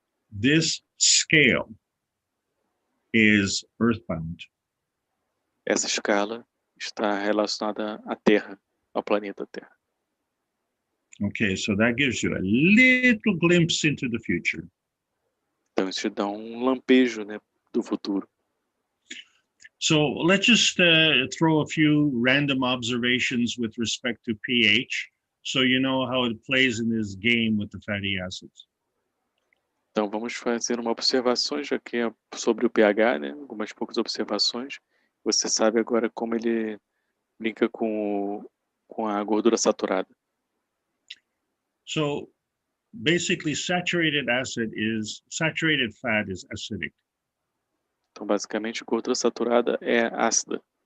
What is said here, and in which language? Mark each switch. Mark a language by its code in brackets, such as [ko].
[en] This scale is earthbound. [pt] Essa escala está relacionada à Terra, ao planeta Terra. [en] Okay, so that gives you a little glimpse into the future. [pt] Então, isso te dá um lampejo, né, do futuro. [en] So let's just throw a few random observations with respect to pH, so you know how it plays in this game with the fatty acids. [pt] Então, vamos fazer uma observação já que é sobre o pH, né? Algumas poucas observações. Você sabe agora como ele brinca com a gordura saturada. [en] So basically, saturated fat is acidic. [pt] Então, basicamente, gordura saturada é ácida.